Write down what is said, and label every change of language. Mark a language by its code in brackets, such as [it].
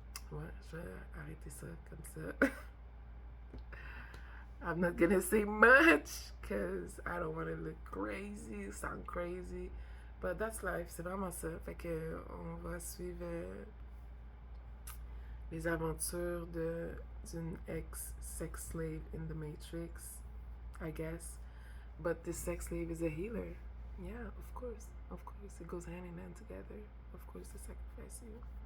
[fr] Ouais, je vais arrêter ça comme ça. [en] I'm not gonna say much because I don't want to look crazy, sound crazy. But that's life, [fr] c'est vraiment ça. Fait que on va suivre les aventures d'une ex-sex slave [en] in the Matrix, I guess. But this sex slave is a healer. Yeah, of course. Of course, it goes hand in hand together. Of course, they sacrifice you.